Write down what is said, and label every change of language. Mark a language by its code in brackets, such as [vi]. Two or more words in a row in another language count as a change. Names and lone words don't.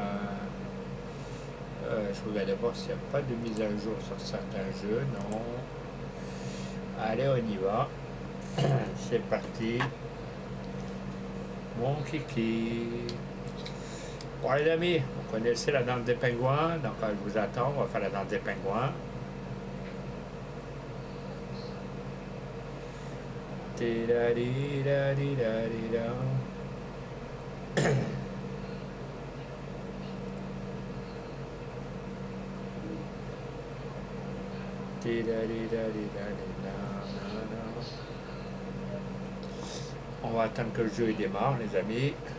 [fr] Je regarde d'abord s'il n'y a pas de mise à jour sur certains jeux. Non. Allez, on y va. C'est parti. Mon kiki. Bon les amis, vous connaissez la danse des pingouins. Donc je vous attends, on va faire la danse des pingouins. Ti-da-di-da-di-da-di-da. On va attendre que le jeu démarre, les amis.